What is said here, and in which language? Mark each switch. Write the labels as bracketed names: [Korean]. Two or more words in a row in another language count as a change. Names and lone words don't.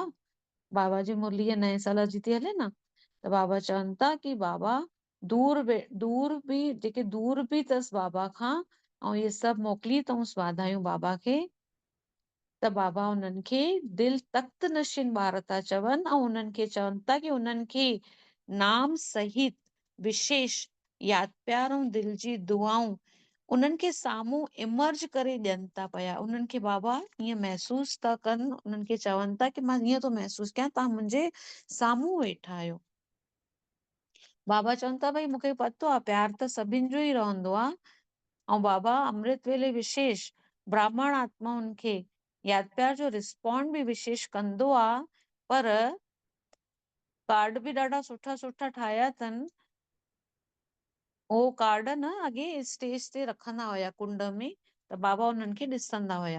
[Sindhi] बाबा जी मुरली नए साल जी थी हले न, त बाबा चवनि था कि बाबा दूर बि जेके दूर बि अथसि बाबा खां, ऐं इहे सभु मोकिली अथऊंसि वाधायूं बाबा खे। त बाबा उन्हनि खे दिल तख्त नशीन ॿार था चवनि, ऐं उन्हनि खे चवनि था कि उन्हनि खे नाम सहित विशेष यादि प्यार ऐं दिल जी दुआऊं उन्हनि खे साम्हूं इमर्ज करे ॾियनि था पिया। उन्हनि खे बाबा ईअं महसूस था कनि, उन्हनि खे चवनि था कि मां ईअं थो महसूस कयां तव्हां मुंहिंजे साम्हूं वेठा आहियो। बाबा चवनि था भई मूंखे पतो आहे प्यार त सभिनि जो ई रहंदो आहे, ऐं बाबा अमृत वेले विशेष ब्राह्मण आत्माउनि खे यादि प्यार जो रिस्पॉन्ड बि विशेष कंदो आहे। पर कार्ड बि ॾाढा सुठा सुठा ठाहिया अथनि। उहो कार्ड न अॻे स्टेज ते रखंदा हुया कुंड में, त बाबा उन्हनि खे ॾिसंदा हुया।